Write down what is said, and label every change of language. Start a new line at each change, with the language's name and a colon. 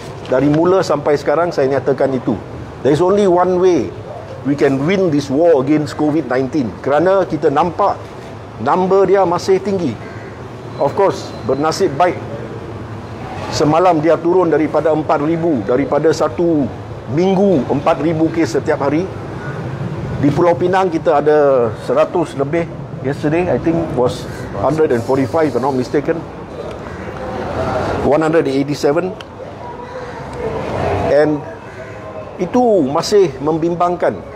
Malay: Dari mula sampai sekarang saya nyatakan itu.
English: There is only one way we can win this war against COVID-19.
Malay: Kerana kita nampak number dia masih tinggi.
English: Of course,
Malay: bernasib baik semalam dia turun daripada 4,000, daripada satu minggu 4,000 kes setiap hari. Di Pulau Pinang kita ada 100 lebih.
English: Yesterday I think was 145 if I'm not mistaken. 187.
Malay: And itu masih membimbangkan.